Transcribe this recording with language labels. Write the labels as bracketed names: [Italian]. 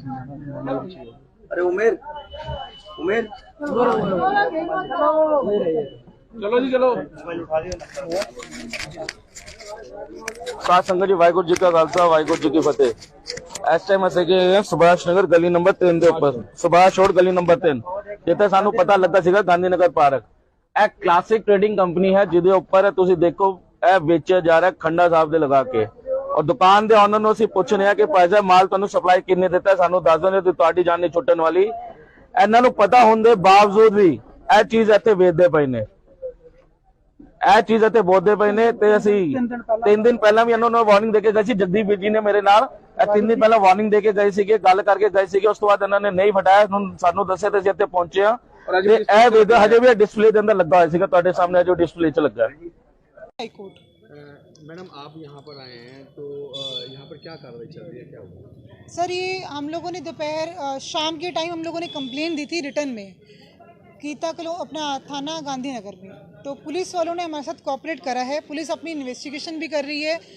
[Hindi] अरे उमेर उमेर चलो जी चलो। सात संगत जी वाहिगुरु जी का खालसा वाहिगुरु जी की फतेह। इस टाइम [Punjabi] ਅਸੀਂ ਗਏ ਸੁਭਾਸ਼ ਨਗਰ ਗਲੀ ਨੰਬਰ 3 ਦੇ ਉੱਪਰ, ਸੁਭਾਸ਼ ਰੋਡ ਗਲੀ ਨੰਬਰ 3 ਜਿੱਥੇ ਸਾਨੂੰ ਪਤਾ ਲੱਗਾ ਸੀਗਾ ਗਾਂਧੀ ਨਗਰ ਪਾਰਕ। ਇਹ ਕਲਾਸਿਕ ਟ੍ਰੇਡਿੰਗ ਕੰਪਨੀ ਹੈ ਜਿਹਦੇ ਉੱਪਰ ਤੁਸੀਂ ਦੇਖੋ ਇਹ ਵੇਚਿਆ ਜਾ ਰਿਹਾ ਖੰਡਾ ਸਾਹਿਬ ਦੇ ਲਗਾ ਕੇ। ਔਰ ਦੁਕਾਨ ਦੇ ਓਨਰ ਨੂੰ ਅਸੀਂ ਪੁੱਛ ਰਹੇ ਹਾਂ ਕਿ ਭਾਈ ਸਾਹਿਬ ਮਾਲ ਤੁਹਾਨੂੰ ਸਪਲਾਈ ਕਿੰਨੇ ਦਿੱਤਾ, ਸਾਨੂੰ ਦੱਸ ਦਿਓ ਤੇ ਤੁਹਾਡੀ ਜਾਨ ਨਹੀਂ ਛੁੱਟਣ ਵਾਲੀ। ਇਹਨਾਂ ਨੂੰ ਪਤਾ ਹੋਣ ਦੇ ਬਾਵਜੂਦ ਵੀ ਇਹ ਚੀਜ਼ ਇੱਥੇ ਵੇਚਦੇ ਪਏ ਨੇ, ਇਹ ਚੀਜ਼ ਇੱਥੇ ਬੋਲਦੇ ਪਏ ਨੇ। ਤੇ ਅਸੀਂ 3 ਦਿਨ ਪਹਿਲਾਂ ਵੀ ਇਹਨਾਂ ਨੂੰ ਵਾਰਨਿੰਗ ਦੇ ਕੇ ਗਏ ਸੀ। ਜਗਦੀਪ ਵੀਰ ਜੀ ਨੇ ਮੇਰੇ ਨਾਲ 3 ਦਿਨ ਪਹਿਲਾਂ ਵਾਰਨਿੰਗ ਦੇ ਕੇ ਗਏ ਸੀਗੇ, ਗੱਲ ਕਰਕੇ ਗਏ ਸੀਗੇ। ਉਸ ਤੋਂ ਬਾਅਦ ਇਹਨਾਂ ਨੇ ਨਹੀਂ ਹਟਾਇਆ, ਹੁਣ ਸਾਨੂੰ ਦੱਸਿਆ ਤੇ ਅਸੀਂ ਇੱਥੇ ਪਹੁੰਚੇ ਆ। ਤੇ ਇਹ ਵੇਖ ਹਜੇ ਵੀ ਡਿਸਪਲੇ ਦੇ ਅੰਦਰ ਲੱਗਾ ਹੋਇਆ ਸੀਗਾ, ਤੁਹਾਡੇ ਸਾਹਮਣੇ ਜੋ ਡਿਸਪਲੇ 'ਚ ਲੱਗਾ ਹੈ। [Hindi] हाईकोर्ट। मैडम आप यहाँ पर आए हैं तो यहाँ पर क्या कार्रवाई चल रही है, क्या हुआ? सर ये हम लोगों ने दोपहर शाम के टाइम हम लोगों ने कंप्लेन दी थी रिटर्न में गीता कलो अपना थाना गांधीनगर में। तो पुलिस वालों ने हमारे साथ कोऑपरेट करा है। पुलिस अपनी इन्वेस्टिगेशन भी कर रही है।